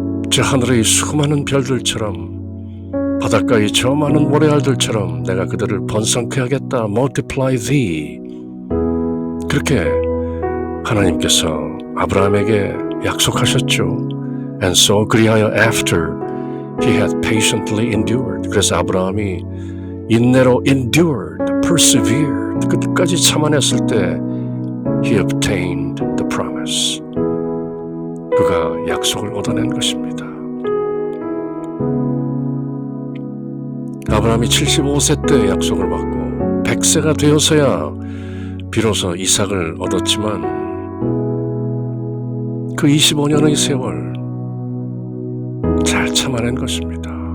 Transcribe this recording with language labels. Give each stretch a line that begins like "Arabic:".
Korean: 저 하늘의 수많은 별들처럼 바닷가의 저 많은 모래알들처럼 내가 그들을 번성케 하겠다.
English: multiply thee.
Korean: 그렇게 하나님께서 아브라함에게 약속하셨죠.
English: And so
Korean: 그리하여
English: after he had patiently endured,
Korean: 그래서 아브라함이 인내로
English: endured, persevered,
Korean: 끝까지 참아냈을 때
English: he obtained the promise,
Korean: 그가 약속을 얻어낸 것입니다. 아브라함이 75세 때 약속을 받고 100세가 되어서야 비로소 이삭을 얻었지만 그 25년의 세월 잘 참아낸 것입니다.